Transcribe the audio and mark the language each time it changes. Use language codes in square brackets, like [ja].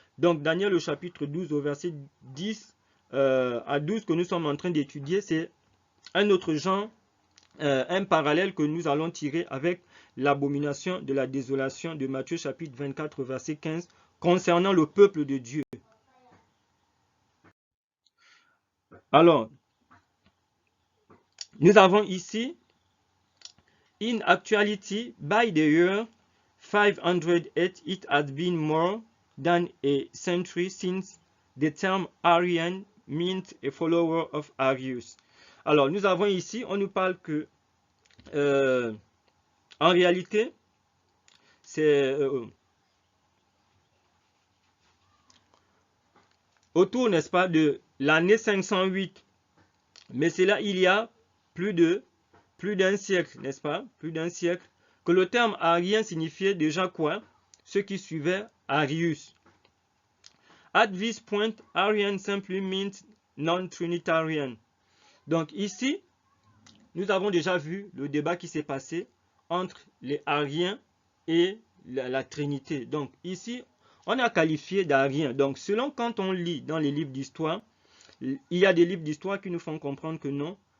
[fr] Donc Daniel au chapitre 12 au verset 10 à 12 que nous sommes en train d'étudier, c'est un autre genre, un parallèle que nous allons tirer avec l'abomination de la désolation de Matthieu chapitre 24 verset 15 concernant le peuple de Dieu. Alors, nous avons ici [en] in actuality by the year 508 it had been more than a century since the term Arian meant a follower of Arius. [fr] Alors, nous avons ici, on nous parle que en réalité, c'est autour, n'est-ce pas, de l'année 508. Mais c'est là, il y a plus d'un siècle, n'est-ce pas, plus d'un siècle, que le terme arien signifiait déjà quoi? Ceux qui suivaient Arius. [en] At this point, Arian simply means non-trinitarian. [fr] Donc ici, nous avons déjà vu le débat qui s'est passé entre les Ariens et la Trinité. Donc ici, on a qualifié d'Arien. Donc selon quand on lit dans les livres d'histoire, il y a des livres d'histoire qui nous font comprendre que non.